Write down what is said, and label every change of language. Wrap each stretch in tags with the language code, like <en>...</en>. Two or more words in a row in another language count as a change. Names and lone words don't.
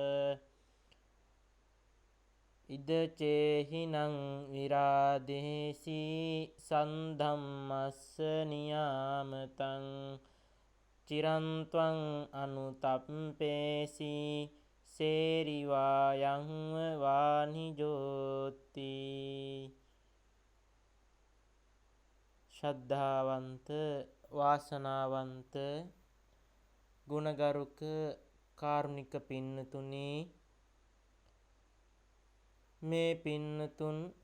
<pi>ඉද චේහිනං විරාදේසි සන්ධම්මස්ස නියාමතං චිරන්ත්වං අනුතප්පේසි සේරිවායං වානිජෝති</pi> <si>ශ්‍රද්ධාවන්ත වාසනාවන්ත ගුණගරුක කාරුණික පින්නතුනි මේ පින්නතුන්</si>